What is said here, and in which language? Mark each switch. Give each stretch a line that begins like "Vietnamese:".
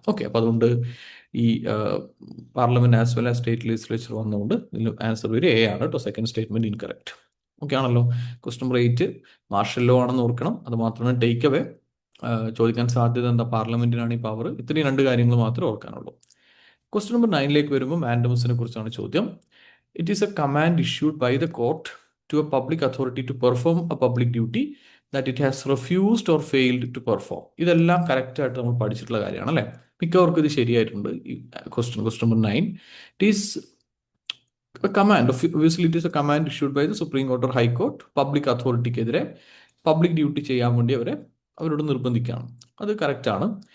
Malayalam: Okay, അപ്പോൾ അതുകൊണ്ട് ഈ
English: parliament as well as state legislature
Malayalam: വന്നുകൊണ്ട് ഇതിൽ ആൻസർ ഒരു എ ആണ് കേട്ടോ. Second statement incorrect. ഓക്കെ ആണല്ലോ. ക്വസ്റ്റ്യൻ നമ്പർ 8 മാർഷൽ ലോ ആണെന്ന് ഓർക്കണം. അത് മാത്രമാണ് ടേക്ക് അവേ. ചോദിക്കാൻ സാധ്യത എന്താ? പാർലമെന്റിനാണ് ഈ പവർ. ഇത്രയും രണ്ട് കാര്യങ്ങൾ മാത്രമേ ഓർക്കാനുള്ളൂ. ക്വസ്റ്റ്യൻ നമ്പർ 9 വരുമ്പോൾ മാൻഡമസിനെ കുറിച്ചാണ് ചോദ്യം.
English: It is a command issued by the court to a public authority to perform a public duty that it has refused or failed to perform.
Malayalam: ഇതെല്ലാം കറക്റ്റ് ആയിട്ട് നമ്മൾ പഠിച്ചിട്ടുള്ള കാര്യമാണ് അല്ലേ? മിക്കവർക്കും ഇത് ശരിയായിട്ടുണ്ട്.
English: question number 9, it is a command, obviously it is a command issued by the Supreme Court or High Court,
Malayalam: public അതോറിറ്റിക്കെതിരെ public duty ചെയ്യാൻ വേണ്ടി അവരോട് നിർബന്ധിക്കുകയാണ്. അത് കറക്റ്റ് ആണ്.